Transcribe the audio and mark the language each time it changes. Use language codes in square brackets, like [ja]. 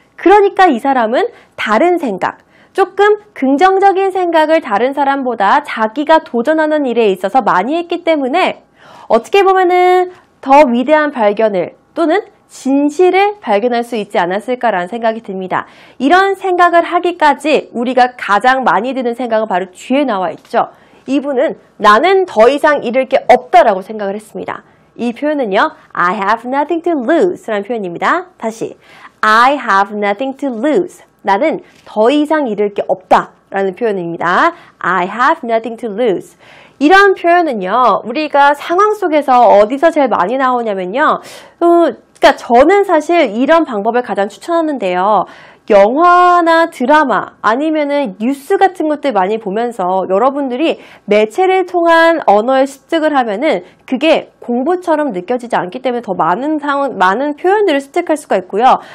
[ko] 그러니까 이 사람은 다른 생각, 조금 긍정적인 생각을 다른 사람보다 자기가 도전하는 일에 있어서 많이 했기 때문에 어떻게 보면은 더 위대한 발견을 또는 진실을 발견할 수 있지 않았을까라는 생각이 듭니다. 이런 생각을 하기까지 우리가 가장 많이 드는 생각은 바로 뒤에 나와 있죠. 이분은 나는 더 이상 잃을 게 없다라고 생각을 했습니다. 이 표현은요, [en] I have nothing to lose [ko] 라는 표현입니다. 다시, [en] I have nothing to lose. [ko] 나는 더 이상 잃을 게 없다 라는 표현입니다. [en] I have nothing to lose. [ko] 이런 표현은요, 우리가 상황 속에서 어디서 제일 많이 나오냐면요, 그러니까 저는 사실 이런 방법을 가장 추천하는데요. 영화나 드라마 아니면은 뉴스 같은 것들 많이 보면서 여러분들이 매체를 통한 언어의 습득을 하면은 그게 공부처럼 느껴지지 않기 때문에 더 많은 표현들을 습득할 수가 있고요.